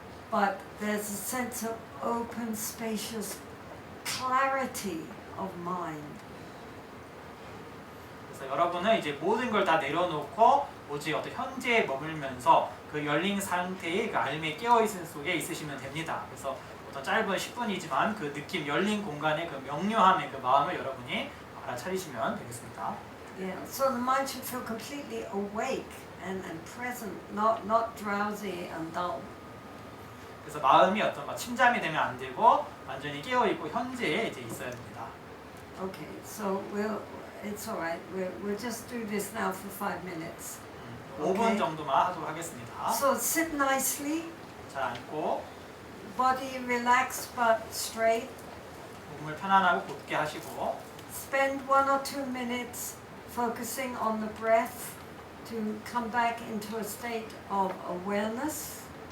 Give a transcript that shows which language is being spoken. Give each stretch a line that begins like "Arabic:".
English: But there's a sense of open, spacious clarity of mind.
Korean: 그래서 여러분은 이제 모든 걸 다 내려놓고 오직 어떤 현재에 머물면서 그 열린 상태의 그 알매 깨어있음 속에 있으시면 됩니다. 그래서 어떤 짧은 10분이지만 그 느낌, 열린 공간의 그 명료함의 그 마음을 여러분이 알아차리시면 되겠습니다.
English: Yeah, so the mind should feel completely awake and present, not drowsy and dull.
Korean: 그래서 마음이 어떤 막 침잠이 되면 안 되고 완전히 깨어 있고 현재에 이제 있어야 됩니다.
English: Okay, so it's all right. We'll just do this now for 5 minutes.
Korean: 5분
English: Okay.
Korean: 정도만 하도록 하겠습니다.
English: So sit nicely,
Korean: 잘 앉고
English: body relaxed but straight.
Korean: 몸을 편안하고 곧게 하시고
English: Spend 1 or 2 minutes focusing on the breath to come back into a state of awareness.